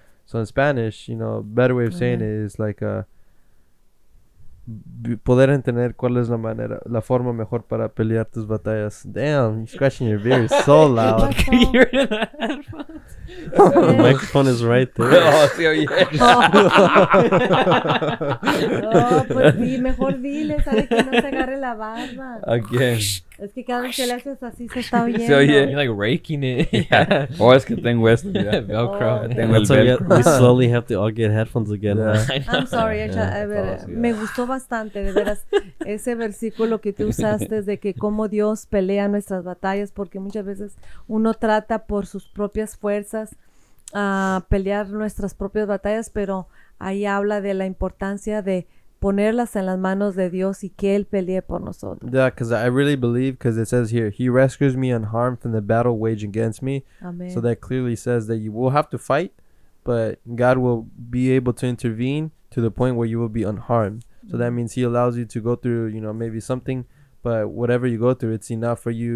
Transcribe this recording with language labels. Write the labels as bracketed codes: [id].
[en] So in Spanish, better way of saying it is like [es] poder entender cuál es la forma mejor para pelear tus batallas. [en] Damn, you're scratching your beard so loud. The microphone is right there. [es] Oh, sí, oye. Oh, pues sí, mejor dile, sabe que no se agarre la barba. [en] Again. [es] Es que cada vez que le haces así se está oyendo. Se oye. [en] You're like raking it. [es] Yeah. Oh, es que tengo esto. Ya. [en] Velcro. Oh, [es] Tengo el [en] That's why [es] velcro. [en] we slowly have to all get headphones again. Yeah. I'm sorry, [es] a ver, todos, me gustó bastante, de veras, ese versículo que tú usaste de que cómo Dios pelea nuestras batallas, porque muchas veces uno trata por sus propias fuerzas a pelear nuestras propias batallas, pero ahí habla de la importancia de ponerlas en las manos de Dios y que Él pelee por nosotros. [en] Yeah, because I really believe, because it says here, He rescues me unharmed from the battle waged against me. [es] Amén. [en] So that clearly says that you will have to fight, but God will be able to intervene to the point where you will be unharmed. So that means He allows you to go through, maybe something, but whatever you go through, it's enough for you.